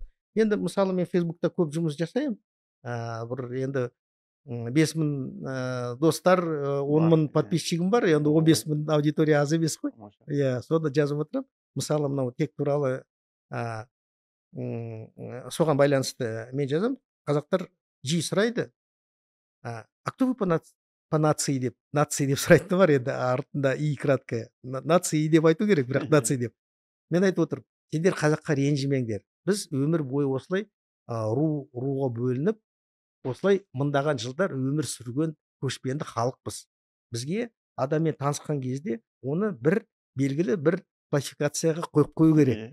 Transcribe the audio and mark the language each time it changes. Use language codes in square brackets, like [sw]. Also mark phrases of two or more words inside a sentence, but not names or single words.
[kk] Енді мысалы мен Фейсбукта көп жұмыс жасаймын. Бір енді 5000 достар, 10.000 подписчигім бар, енді 15.000 аудитория аз емес қой. Сонда жазып отырамын. Мысалы мынау тек туралы соған байланысты мен жазамын. Қазақтар жиі сұрайды, [ru] а кто вы по нации [kk] деп, нации деп сұрайды бар, енді артында [ru] и краткая. [kk] Нации деп айту керек, бірақ нации деп. Мен айтып отырмын, сендер қазаққа ренжімеңдер. Біз өмір бойы осылай руға бөлініп, осылай мыңдаған жылдар өмір сүрген көшпенді халықпыз. Бізге адаммен танысқан кезде оны бір белгілі бір классификацияға қойып қою керек.